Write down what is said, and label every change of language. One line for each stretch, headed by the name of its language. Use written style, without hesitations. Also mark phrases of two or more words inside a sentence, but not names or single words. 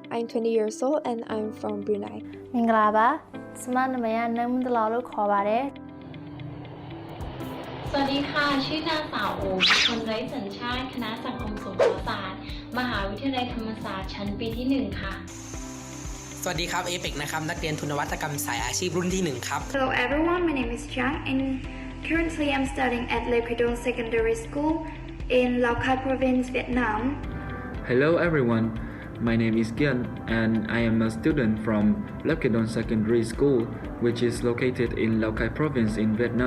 English: I'm 20 years old and I'm from Brunei.
Burmese: မင်္ဂလာပါစမနာမည်ကနမ်တလာလို့ခေါ်ပါတယ်
Thai: สวัสดีค่ะ ชื่อนางสาวโอเป็นคนไร้สัญชาติคณะสังคมสงเคราะห์ศาสตร์มหาวิทยาลัยธรรมศาสตร์ชั้นปีที่ 1 ค่ะ สวัสดีครับเอเป็กนะครับนักเรียนทุนวัตกรรมสายอาชีพรุ่นที่ 1 ครับ
English: Hello everyone, my name is Chang and currently I'm studying at Le Credon Secondary School in Lao Cai Province, Vietnam. Hello everyone, my name is Gian and I am a student from Le Credon Secondary School which is located in Lao Cai Province in Vietnam.